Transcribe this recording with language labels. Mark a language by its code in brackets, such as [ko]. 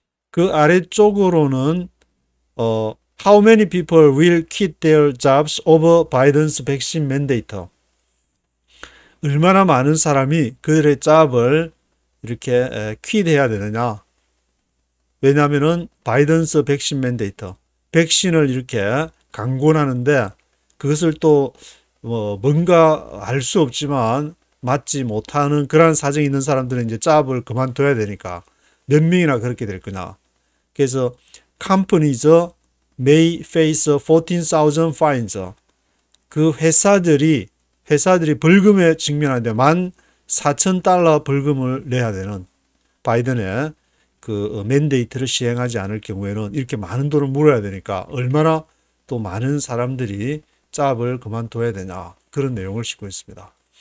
[ko] 그 아래쪽으로는 [en] how many people will quit their jobs over Biden's vaccine mandate? [ko] 얼마나 많은 사람이 그들의 잡을 이렇게 quit해야 되느냐? 왜냐하면은 바이든스 백신 맨데이트, 백신을 이렇게 강권하는데 그것을 또 뭔가 알 수 없지만 맞지 못하는 그런 사정이 있는 사람들은 이제 잡을 그만둬야 되니까 몇 명이나 그렇게 될 거냐. 그래서 [en] companies may face 14,000 fines. [ko] 그 회사들이 벌금에 직면하는데 $14,000 벌금을 내야 되는 바이든의 그 맨데이트를 시행하지 않을 경우에는 이렇게 많은 돈을 물어야 되니까 얼마나 또 많은 사람들이 잡을 그만둬야 되냐, 그런 내용을 싣고 있습니다.